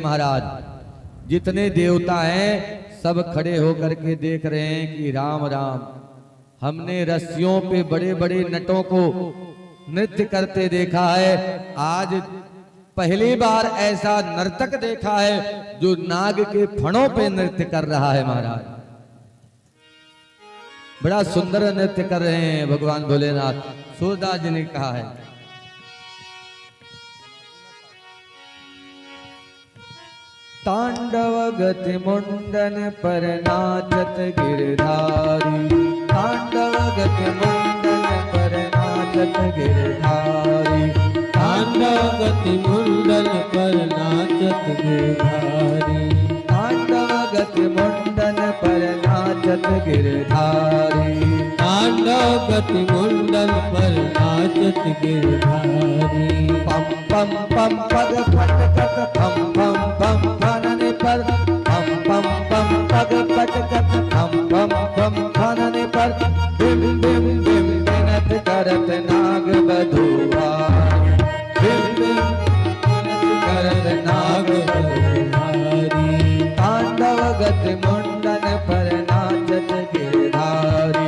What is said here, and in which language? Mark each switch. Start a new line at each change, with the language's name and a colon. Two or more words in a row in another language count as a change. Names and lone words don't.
Hindi: महाराज जितने देवता हैं सब खड़े होकर के देख रहे हैं कि राम राम, हमने रस्सियों पे बड़े बड़े नटों को नृत्य करते देखा है, आज पहली बार ऐसा नर्तक देखा है जो नाग के फणों पे नृत्य कर रहा है। महाराज बड़ा सुंदर नृत्य कर रहे हैं भगवान भोलेनाथ। सूरदास जी ने कहा है,
Braj: तांडव गति मुंडन पर नाचत गिरधारी, तांडव गति मुंडन पर नाचत गिरधारी, तांडव गति मुंडन पर नाचत गिरधारी, तांडव गति मुंडन पर नाचत गिरधारी, तांडव गति मुंडन पर नाचत गिरधारी। पम पम पम पग पट कट पम पम पम फनने पर, पम पम पम पग पट कट पम पम पम फनने पर, बिम बिम बिम बिनत करत नाग बधुआ, बिम बिम बिनत करत नाग बधुआरी, तांडव गति मुंडन पर नाचत गिरधारी,